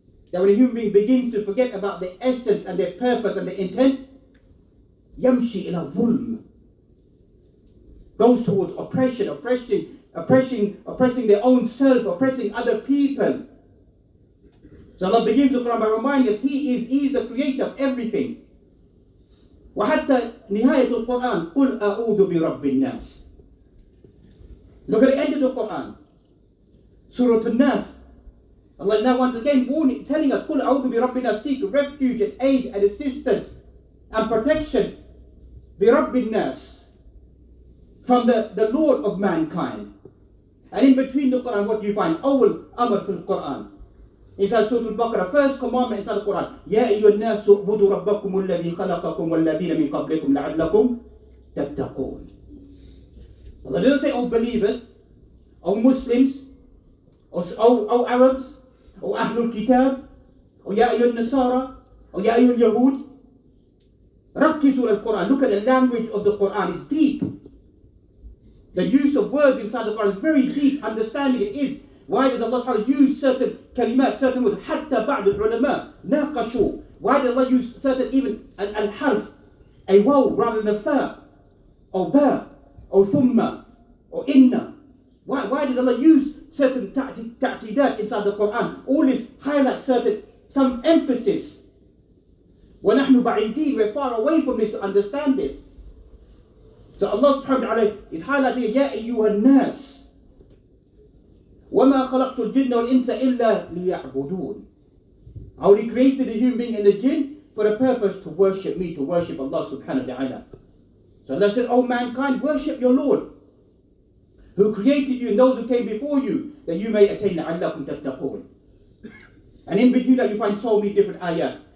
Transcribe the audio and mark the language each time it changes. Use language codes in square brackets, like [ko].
[en] That when a human being begins to forget about their essence and their purpose and their intent, [ar] يَمْشِي إِلَى ظُلْمٍ. [en] Goes towards oppression, oppressing their own self, oppressing other people. So Allah begins the Quran by reminding us He is the creator of everything. [ar] وحتى نهاية القرآن قل أعوذ برب الناس. [en] Look at the end of the Quran. Surah Al-Nas. Allah now once again warning, telling us [ar] قل أعوذ برب الناس. [en] Seek refuge and aid and assistance and protection [ar] برب الناس, [en] from the Lord of mankind. And in between the Quran, what do you find? [ar] أول أمر في القرآن. [en] Inside Surah Al-Baqarah, first commandment inside the Quran. [ar] يا أيها الناس اعبدوا ربكم الذي خلقكم والذين من قبلكم لعلكم تتقون. [en] Allah doesn't say, oh believers, oh Muslims, oh Arabs, oh Ahlul Kitab, oh Ya Ayyul Nasara, oh Ya Ayyul Yahud. [ar] ركزوا القرآن. [en] Look at the language of the Quran. It's deep. The use of words inside the Quran is very deep. Understanding it is. Why does Allah use certain kalimat, certain words? [ar] حتى بعض العلماء ناقشوا. [en] Why did Allah use certain even al-harf, a waw rather than a fa, or ba, or thumma, or inna? Why does Allah use certain ta'tidat inside the Quran? All this highlights some emphasis. [ar] وَنَحْنُ بَعِيدِينَ. [en] We're far away from this to understand this. So Allah subhanahu wa ta'ala is highlighting [ar] يَا أَيُّهَا النَّاسِ وَمَا خَلَقْتُ الْجِنَّ وَالْإِنسَ إِلَّا لِيَعْبُدُونَ. [en] I only created the human being and the jinn for the purpose to worship me, to worship Allah subhanahu wa ta'ala. So Allah said, oh mankind, worship your Lord, who created you and those who came before you, that you may attain [ar] لَعَلَّكُمْ تَتَّقُونَ. [en] And in between that you find so many different ayat.